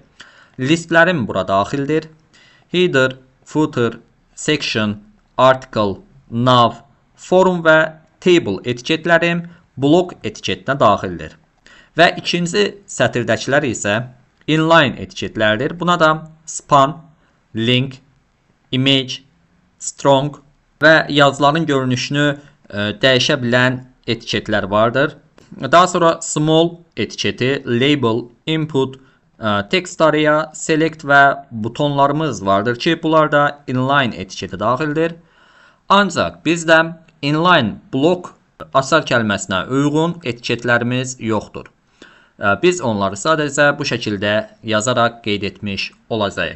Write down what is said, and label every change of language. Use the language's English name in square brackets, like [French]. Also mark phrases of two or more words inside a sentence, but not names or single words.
[Azerbaijani] Listlərim bura daxildir. Header, footer, section, article, nav, forum və table etiketlərim blok etiketinə daxildir. Və ikinci sətirdəkilər isə inline etiketlərdir. Buna da span, link, image, strong və yazıların görünüşünü dəyişə bilən etiketlər vardır. Daha sonra small etiketi, label, input, [English] text area, [Azerbaijani] select və butonlarımız vardır ki, bunlar da inline etiketi daxildir. Ancaq bizdə inline blok açar kəlməsinə uyğun etiketlərimiz yoxdur. Biz onları sadəcə bu şəkildə yazaraq qeyd etmiş olacağıq.